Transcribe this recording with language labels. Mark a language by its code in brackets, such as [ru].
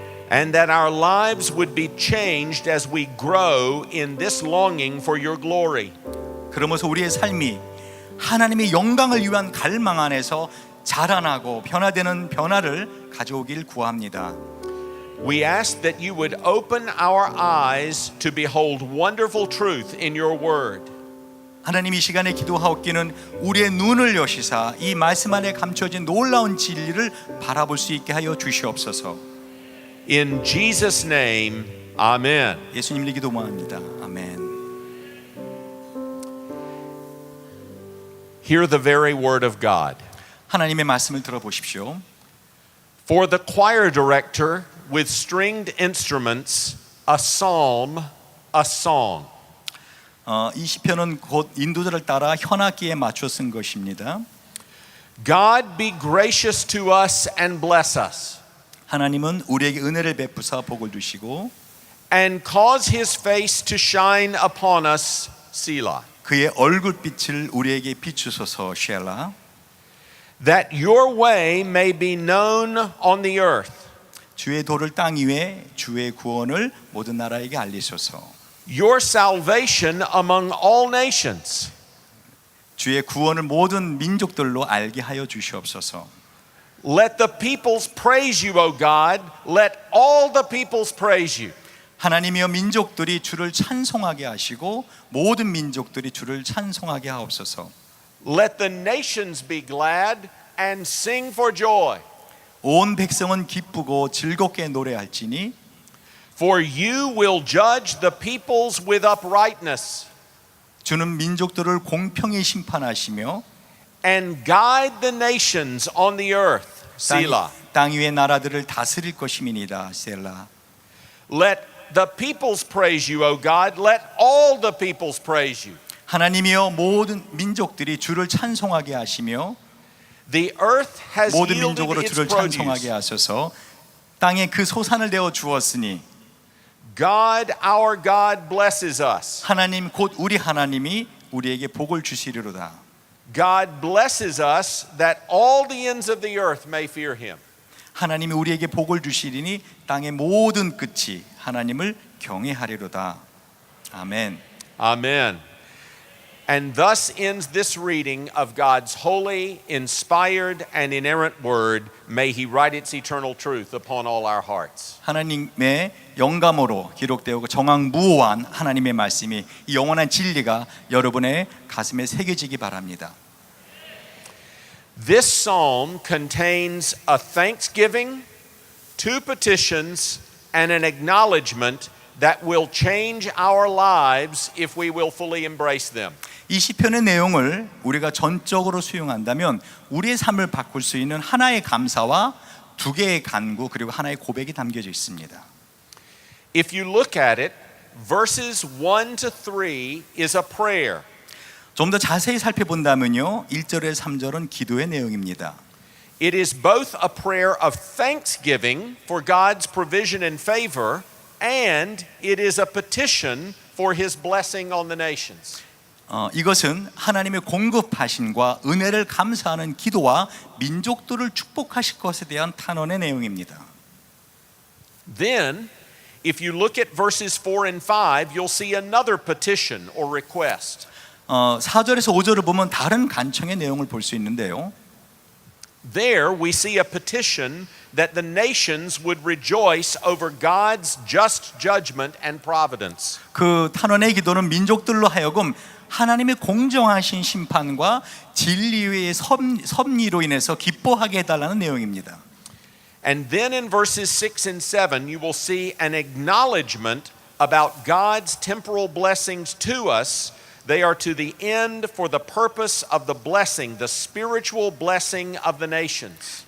[en] And that our lives would be changed as we grow in this longing for your glory. [ko] 그러면서 우리의 삶이 하나님의 영광을 위한 갈망 안에서 자라나고 변화되는 변화를 가져오길 구합니다. [en] We ask that you would open our eyes to behold wonderful truth in your word. [ko] 하나님 이 시간에 기도하옵기는 우리의 눈을 여시사 이 말씀 안에 감춰진 놀라운 진리를 바라볼 수 있게 하여 주시옵소서. [en] In Jesus' name, amen. [ko] 예수님을 기도합니다. 아멘. [en] Hear the very word of God. [ko] 하나님의 말씀을 들어보십시오. [en] For the choir director with stringed instruments, a psalm, a song. [ko] 이 시편은 곧 인도자를 따라 현악기에 맞춰 쓴 것입니다. [en] God be gracious to us and bless us, [ko] 하나님은 우리에게 은혜를 베푸사 복을 주시고 [en] and cause his face to shine upon us, Selah. [ko] 그의 얼굴빛을 우리에게 비추소서 쉘라. [en] That your way may be known on the earth. [ko] 주의 도를 땅 위에 주의 구원을 모든 나라에게 알리소서. [en] Your salvation among all nations. [ko] 주의 구원을 모든 민족들로 알게 하여 주시옵소서. [en] Let the peoples praise you, O God. Let all the peoples praise you. [ko] 하나님이여 민족들이 주를 찬송하게 하시고 모든 민족들이 주를 찬송하게 하옵소서. [en] Let the nations be glad. and sing for joy. [ko] 온 백성은 기쁘고 즐겁게 노래할지니 [en] For you will judge the peoples with uprightness [ko] 주는 민족들을 공평히 심판하시며 [en] and guide the nations on the earth. Selah. [ko] 땅 위의 나라들을 다스릴 것임이니이다. 셀라. [en] Let the peoples praise you, O God. Let all the peoples praise you. [ko] 하나님이여 모든 민족들이 주를 찬송하게 하시며 [en] The earth has [ko] 모든 [en] yielded [ko] 민족으로 [en] its [ko] 주를 찬송하게 [en] produce. [ko] 하소서. 땅에 그 소산을 내어 주었으니 [en] God, our God, blesses us. [ko] 하나님 곧 우리 하나님이 우리에게 복을 주시리로다. [en] God blesses us that all the ends of the earth may fear him. [ko] 하나님이 우리에게 복을 주시리니 땅의 모든 끝이 하나님을 경외하리로다. 아멘. [en] Amen. And thus ends this reading of God's holy, inspired, and inerrant word. May he write its eternal truth upon all our hearts. [ko] 하나님의 영감으로 기록되고 정확무오한 하나님의 말씀이 이 영원한 진리가 여러분의 가슴에 새겨지기 바랍니다. [en] This psalm contains a thanksgiving, two petitions, and an acknowledgement that will change our lives if we will fully embrace them. [ko] 이 시편의 내용을 우리가 전적으로 수용한다면 우리의 삶을 바꿀 수 있는 하나의 감사와 두 개의 간구 그리고 하나의 고백이 담겨져 있습니다. [en] If you look at it, verses 1 to 3 is a prayer. [ko] 좀 더 자세히 살펴본다면요, 1절에서 3절은 기도의 내용입니다. [en] It is both a prayer of thanksgiving for God's provision and favor, and it is a petition for his blessing on the nations. [ko] 이것은 하나님의 공급하심과 은혜를 감사하는 기도와 민족들을 축복하실 것에 대한 탄원의 내용입니다. [en] Then, if you look at verses 4 and 5, you'll see another petition or request. [ko] 4절에서 5절을 보면 다른 간청의 내용을 볼 수 있는데요. [en] There we see a petition that the nations would rejoice over God's just judgment and providence. [ko] 그 탄원의 기도는 민족들로 하여금 하나님의 공정하신 심판과 진리의 섭리로 인해서 기뻐하게 해달라는 내용입니다. [en] And then in verses 6 and 7, you will see an acknowledgement about God's temporal blessings to us. They are to the end for the purpose of the blessing, the spiritual blessing of the nations.